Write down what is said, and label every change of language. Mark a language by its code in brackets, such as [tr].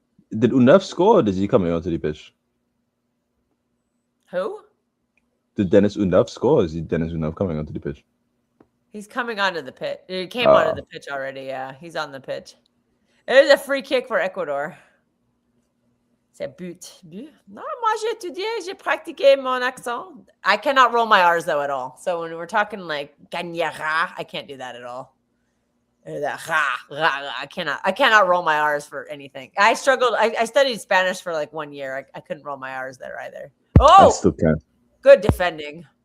[en] Did Undav score? Or is he coming onto the pitch? Who? Did Dennis Undav score? Or is Dennis Undav coming onto the pitch? He's coming onto the pitch. He came onto the pitch already. Yeah, he's on the pitch. There's a free kick for Ecuador. [fr] C'est but. Non, moi j'ai étudié, j'ai pratiqué mon accent. [en] I cannot roll my R's though at all. So when we're talking like gagnera, I can't do that at all. I cannot roll my R's for anything. I struggled. I studied Spanish for like 1 year. I couldn't roll my R's there either. Oh, I still can't. Good defending.